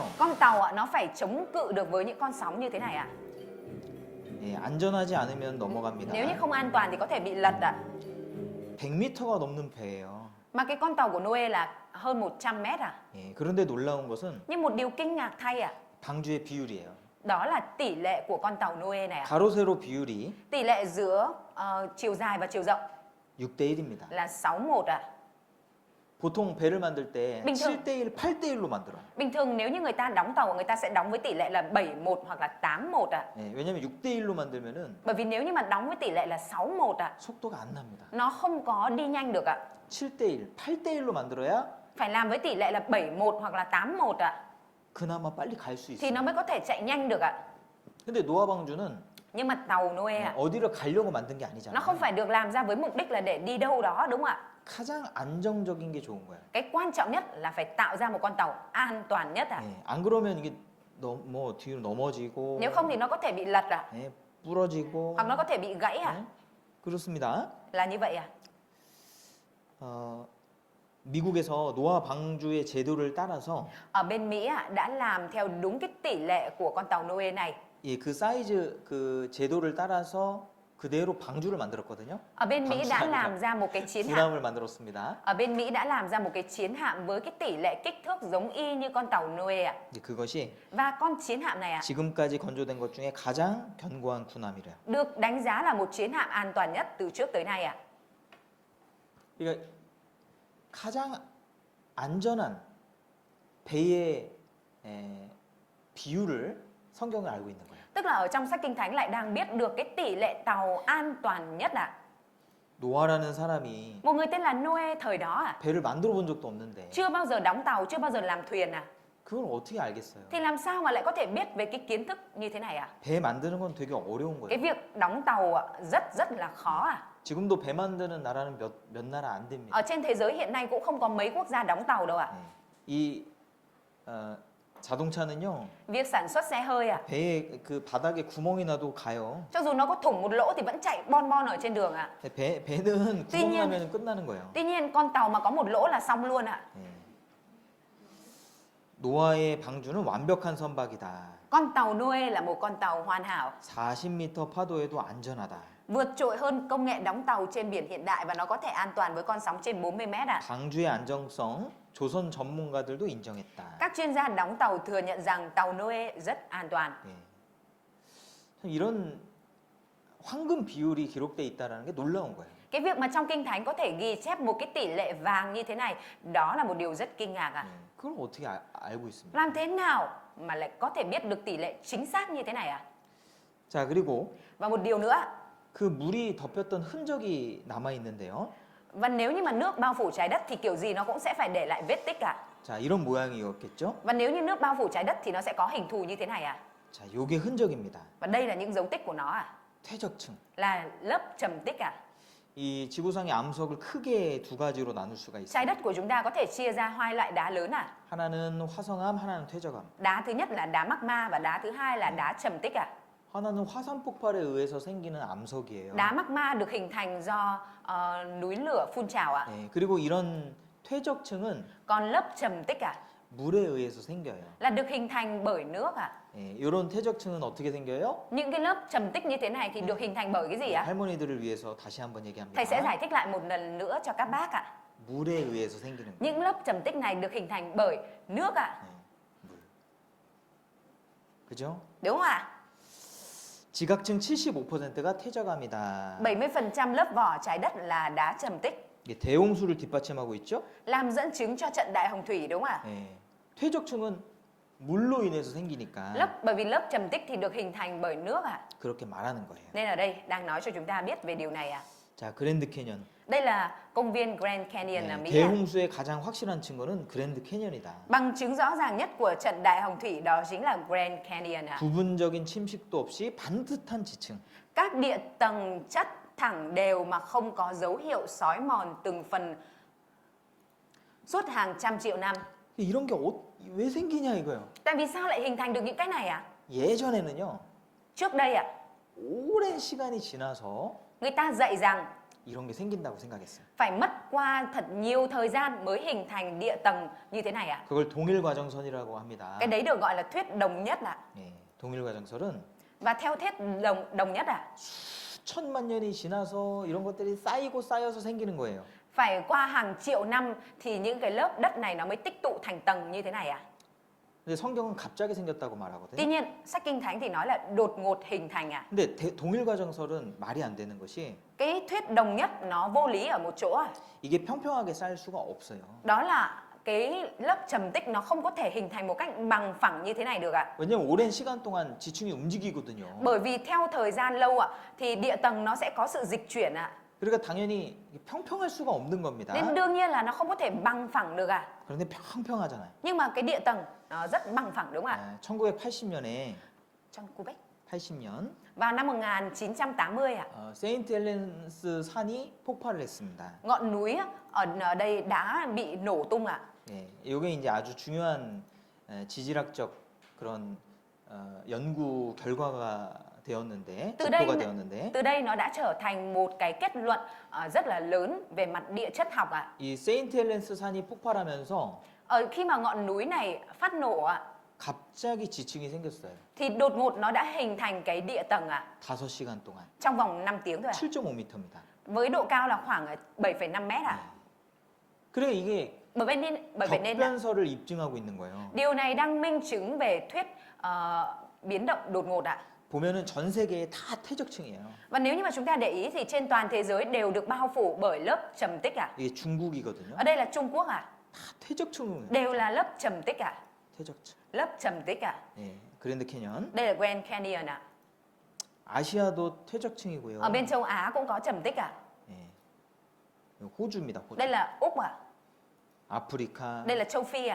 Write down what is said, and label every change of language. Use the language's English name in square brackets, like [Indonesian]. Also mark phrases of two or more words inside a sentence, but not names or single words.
[Vietnamese] Con tàu ạ, nó phải chống cự được với những con sóng như thế này ạ. [Korean] 예, 안전하지 않으면 넘어갑니다. [Vietnamese] Nếu như không an toàn thì có thể bị lật ạ. [Korean] 100m가 넘는 배예요. [Vietnamese] Mà cái con tàu của Noe là hơn 100 mét à. [Korean] 예, 그런데 놀라운 것은 [Vietnamese] Nhưng một điều kinh ngạc thay ạ, [Korean] 방주의 비율이에요. [Vietnamese] đó là tỷ lệ của con tàu Noe này ạ. [Korean] 가로 세로 비율이 [Vietnamese] Tỷ lệ giữa chiều dài và chiều rộng [Korean] 6대 1입니다. [Vietnamese] là 6:1 ạ. [Korean] 보통 배를 만들 때 [Vietnamese] bình thường. [Korean] 7대 1, 8대 1로 만들어. [Vietnamese] Bình thường nếu như người ta đóng tàu, người ta sẽ đóng với tỷ lệ là 7:1 hoặc là 8:1 ạ. [Korean] 예, 왜냐면 6대 1로 만들면은 [Vietnamese] Bởi vì nếu như mà đóng với tỷ lệ là 6:1 ạ, [Korean] 속도가 안 납니다. [Vietnamese] nó không có đi nhanh được ạ. [Korean] 7대 1, 8대 1로 만들어야 [Vietnamese] Phải làm với tỷ lệ là 7:1 hoặc là 8:1 ạ, [Korean] 그나마 빨리 갈 수 [Vietnamese] thì [Korean] 있어요. [Vietnamese] nó mới có thể chạy nhanh được ạ. [Korean] 근데 노아 방주는 [Vietnamese] Nhưng mà tàu Noe ạ, [Korean] 어디를 가려고 만든 게 [Vietnamese] nó không [Korean] 아니잖아요. [Vietnamese] phải được làm ra với mục đích là để đi đâu đó, đúng không ạ? [Korean] 가장 안정적인 게 좋은 거예요. [Vietnamese] Cái quan trọng nhất là phải tạo ra một con tàu an toàn nhất ạ. [Korean] 예, 안 그러면 이게 뭐 뒤로 넘어지고 [Vietnamese] Nếu không thì nó có thể bị lật ạ, [Korean] 예, 부러지고 [Vietnamese] hoặc nó có thể bị gãy ạ. [Korean] 예, 그렇습니다. [Vietnamese] Là như vậy ạ. [Korean] 미국에서 노아 방주의 제도를 따라서 [Vietnamese] Ở bên Mỹ ạ, đã làm theo đúng cái tỷ lệ của con tàu Noe này. [Korean] 예, 그 사이즈 그 제도를 따라서 그대로 방주를 만들었거든요. [Vietnamese] Ở bên Mỹ đã [Korean] 방주가 [Vietnamese] làm ra một cái chiến hạm. [Korean] 군함을 만들었습니다. [Vietnamese] Ở bên Mỹ đã làm ra một cái chiến hạm với cái tỷ lệ kích thước giống y như con tàu Noe ạ. [Korean] 예, 그것이 [Vietnamese] Và con chiến hạm này ạ, [Korean] 지금까지 건조된 것 중에 가장 견고한 군함이래요. [Vietnamese] được đánh giá là một chiến hạm an toàn nhất từ trước tới nay ạ. [Korean] 그러니까 가장 안전한 배의 비율을 성경은 알고 있는 거예요. [Vietnamese] Tức là ở trong sách Kinh Thánh lại đang biết được cái tỷ lệ tàu an toàn nhất ạ. [Korean] 노아라는 사람이 [Vietnamese] Một người tên là Noe thời đó ạ, [Korean] 배를 만들어 본 적도 없는데 [Vietnamese] chưa bao giờ đóng tàu, chưa bao giờ làm thuyền ạ. [Korean] 그걸 어떻게 알겠어요? [Vietnamese] Thì làm sao mà lại có thể biết về cái kiến thức như thế này ạ? [Korean] 배 만드는 건 되게 어려운 [Vietnamese] Cái [Korean] 거예요. [Vietnamese] việc đóng tàu ạ, rất là khó ạ. [Korean] 지금도 배 만드는 나라는 몇 나라 안 됩니다. [Vietnamese] Ở trên thế giới hiện nay cũng không có mấy quốc gia đóng tàu đâu ạ. [Korean] 예. 이 자동차는요 [Vietnamese] Việc sản xuất xe hơi ạ, [Korean] 배에 그 바닥에 구멍이 나도 가요. [Vietnamese] cho dù nó có thủng một lỗ thì vẫn chạy bon bon ở trên đường ạ. [Korean] 배는 [Vietnamese] tuy [Korean] 구멍 [Vietnamese] nhiên- [Korean] 나면 끝나는 거예요. [Vietnamese] Tuy nhiên con tàu mà có một lỗ là xong luôn ạ. [Korean] 예. 노아의 방주는 완벽한 선박이다. [Vietnamese] Con tàu Noe là một con tàu hoàn hảo, [Korean] 40m 파도에도 안전하다. [Vietnamese] vượt trội hơn công nghệ đóng tàu trên biển hiện đại và nó có thể an toàn với con sóng trên 40 mét ạ. [Korean] 방주의 안정성 조선 전문가들도 인정했다. [Vietnamese] Các chuyên gia đóng tàu thừa nhận rằng tàu Noe rất an toàn. [Korean] 예. 참 이런 황금 비율이 기록돼 있다라는 게 놀라운 거예요. [Vietnamese] Cái việc mà trong Kinh Thánh có thể ghi chép một cái tỷ lệ vàng như thế này, đó là một điều rất kinh ngạc ạ. [Korean] 예. 그걸 어떻게 알고 있습니까? [Vietnamese] Làm thế nào mà lại có thể biết được tỷ lệ chính xác như thế này ạ? [Korean] 자, 그리고 [Vietnamese] Và một điều nữa, [Korean] 그 물이 덮였던 흔적이 남아 있는데요. [Vietnamese] và nếu như mà nước bao phủ trái đất thì kiểu gì nó cũng sẽ phải để lại vết tích ạ. [Korean] 자, 이런 모양이었겠죠? [Vietnamese] Và nếu như nước bao phủ trái đất thì nó sẽ có hình thù như thế này ạ. [Korean] 자, 요게 흔적입니다. [Vietnamese] Và đây là những dấu tích của nó ạ. [Korean] 퇴적층. [Vietnamese] Là lớp trầm tích ạ. [Korean] 이 지구상의 암석을 크게 두 가지로 나눌 수가 [Vietnamese] Trái [Korean] 있어요. [Vietnamese] đất của chúng ta có thể chia ra hai loại đá lớn ạ. [Korean] 하나는 화성암, 하나는 퇴적암. [Vietnamese] Đá thứ nhất là đá magma và đá thứ hai là đá trầm tích ạ. [Korean] 하나는 화산 폭발에 의해서 생기는 암석이에요. [Vietnamese] Đá magma được hình thành do núi lửa phun trào ạ. [Korean] 예, 그리고 이런 퇴적층은 [Vietnamese] Còn lớp trầm tích ạ [Korean] 물에 의해서 생겨요. [Vietnamese] là được hình thành bởi nước ạ. [Korean] 예, 이런 퇴적층은 어떻게 생겨요? [Vietnamese] Những cái lớp trầm tích như thế này thì được hình thành bởi cái gì ạ? [Korean] 할머니들을 위해서 다시 한번 얘기합니다. [Vietnamese] Thầy sẽ giải thích lại một lần nữa cho các bác ạ. [Korean] 물에 의해서 생기는 거예요. [Vietnamese] Những lớp trầm tích này được hình thành bởi nước ạ. [Korean] 물. 그죠? [Vietnamese] Đúng không ạ? [Korean] 지각층 75%가 퇴적암이다. [Vietnamese] 70% lớp vỏ trái đất là đá trầm tích, [Korean] 이게 대홍수를 뒷받침하고 있죠? [Vietnamese] làm dẫn chứng cho trận đại hồng thủy đúng không ạ? [Korean] 예. 퇴적층은 물로 인해서 생기니까 [Vietnamese] Bởi vì lớp trầm tích thì được hình thành bởi nước ạ. [Korean] 그렇게 말하는 거예요. [Vietnamese] Nên ở đây đang nói cho chúng ta biết về điều này ạ. [Korean] 자, 그랜드 캐년. [Vietnamese] Đây là công viên Grand Canyon ở [Korean] 네, [Vietnamese] Mỹ ạ. [Korean] 대홍수의 가장 확실한 증거는 그랜드 캐년이다. [Vietnamese] Bằng chứng rõ ràng nhất của trận đại hồng thủy đó chính là Grand Canyon ạ. [Korean] 부분적인 침식도 없이 반듯한 지층. [Vietnamese] Các địa tầng chất thẳng đều mà không có dấu hiệu xói mòn từng phần suốt hàng trăm triệu năm. [Korean] 이런 게 왜 생기냐 이거예요. [Vietnamese] Tại vì sao lại hình thành được những cái này ạ? [Korean] 예전에는요. [Vietnamese] Trước đây ạ, [Korean] 오랜 시간이 지나서 [Vietnamese] người ta dạy rằng [Korean] 이런 게 생긴다고 생각했어요. [Vietnamese] Phải mất qua thật nhiều thời gian mới hình thành địa tầng như thế này ạ. [Korean] 그걸 동일과정선이라고 합니다. [Vietnamese] Cái đấy được gọi là thuyết đồng nhất ạ. [Korean] 예, 동일과정설은 [Vietnamese] Và theo thuyết đồng nhất ạ, [Korean] 천만 년이 지나서 이런 것들이 쌓이고 쌓여서 생기는 거예요. [Vietnamese] phải qua hàng triệu năm thì những cái lớp đất này nó mới tích tụ thành tầng như thế này ạ. [Korean] 근데 성경은 갑자기 생겼다고 [Vietnamese] Tuy [Korean] 말하거든요. [Vietnamese] nhiên, sách Kinh Thánh thì nói là đột ngột hình thành ạ. [Korean] 근데 동일과정설은 말이 안 되는 것이 [Vietnamese] Cái thuyết đồng nhất nó vô lý ở một chỗ ạ. [Korean] 이게 평평하게 쌓일 수가 없어요. [Vietnamese] Đó là cái lớp trầm tích nó không có thể hình thành một cách bằng phẳng như thế này được ạ. [Korean] 왜냐면 오랜 시간 동안 지층이 움직이거든요. [Vietnamese] Bởi vì theo thời gian lâu ạ thì địa tầng nó sẽ có sự dịch chuyển ạ. [Korean] 그러니까 당연히 평평할 수가 없는 겁니다. [Vietnamese] Nên đương nhiên là nó không có thể bằng phẳng được ạ. [Korean] 그런데 평평하잖아요. [Vietnamese] Nhưng mà cái địa tầng nó rất bằng phẳng đúng không ạ? [Korean] 1980년에 [Vietnamese] Trong Quebec. [Korean] 80년 [Vietnamese] Vào năm 1980 ạ, [Korean] 세인트 헬렌스 산이 폭발을 했습니다. [Vietnamese] ngọn núi ở đây đã bị nổ tung ạ. [Korean] 예, 이게 이제 아주 중요한 지질학적 그런 연구 결과가 되었는데 [Vietnamese] Từ [Korean] 지표가 [Vietnamese] đây, [Korean] 되었는데 [Vietnamese] từ đây nó đã trở thành một cái kết luận rất là lớn về mặt địa chất học ạ. [Korean] 이 세인트 헬렌스 산이 폭발하면서 [Vietnamese] Khi mà ngọn núi này phát nổ ạ, [Korean] 갑자기 지층이 생겼어요. [Vietnamese] thì đột ngột nó đã hình thành cái địa tầng ạ, [Korean] 5시간 동안 [Vietnamese] trong vòng 5 tiếng thôi ạ. [Korean] 7.5m입니다. [Vietnamese] Với độ cao là khoảng 7,5 mét ạ. [Korean] 그래 이게 [Vietnamese] Bởi vậy nên [Korean] 격변설을 입증하고 있는 거예요. [Vietnamese] điều này đang minh chứng về thuyết biến động đột ngột ạ. [Korean] 보면은 전 세계에 다 퇴적층이에요. [Vietnamese] Và nếu như mà chúng ta để ý thì trên toàn thế giới đều được bao phủ bởi lớp trầm tích ạ. [Korean] 이게 중국이거든요. [Vietnamese] Ở đây là Trung Quốc ạ. [Korean] 다 퇴적층. [Vietnamese] Đều là lớp trầm tích ạ. [Korean] 퇴적층. [Vietnamese] Lớp trầm tích ạ. [Korean] 예, 그랜드 캐년. [Vietnamese] Đây là Grand Canyon ạ. [Korean] 아시아도 퇴적층이고요. [Vietnamese] Ở bên châu Á cũng có trầm tích ạ. [Korean] 예. 호주입니다. 호주. [Vietnamese] Đây là Úc ạ. [Korean] 아프리카, [Vietnamese] Đây là châu Phi ạ.